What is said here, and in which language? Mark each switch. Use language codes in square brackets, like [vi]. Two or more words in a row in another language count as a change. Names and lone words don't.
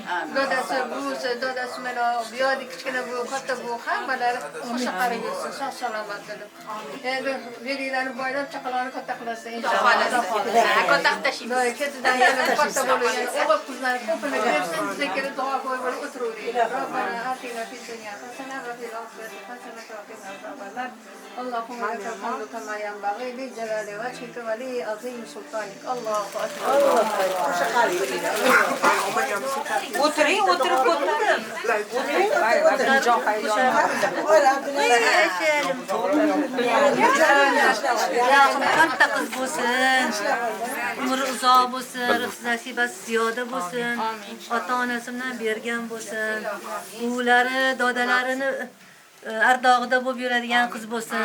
[uz] Dadasi, buvisi, dadasi mana bu yo'q kichkina bu, katta bu hammalari qo'shiq qilib yursin. Sog' salomat bo'lib. Endi veringlarni boylab chaqaloqni katta qilasan inshaalloh. Katta qilishimiz. Ketidan yana katta bo'lgan o'g'il qizlarni ko'pini bersin, bizga kelib duo qo'yib o'tiravering. [ar] ربنا آتنا في الدنيا حسنة وفي الآخرة حسنة وقنا عذاب النار. اللهم لك الحمد كما ينبغي لجلال وجهك ولعظيم سلطانك. الله اكبر. [uz] O'tiring, o'tirib o'tirdim. Katta qiz bo'lsin, umri uzoq bo'lsin, rizq nasibasi ziyoda bo'lsin, ota-onasi bilan bergan bo'lsin, buvlari, dodalarini ardog'ida bo'lib yuradigan qiz bo'lsin.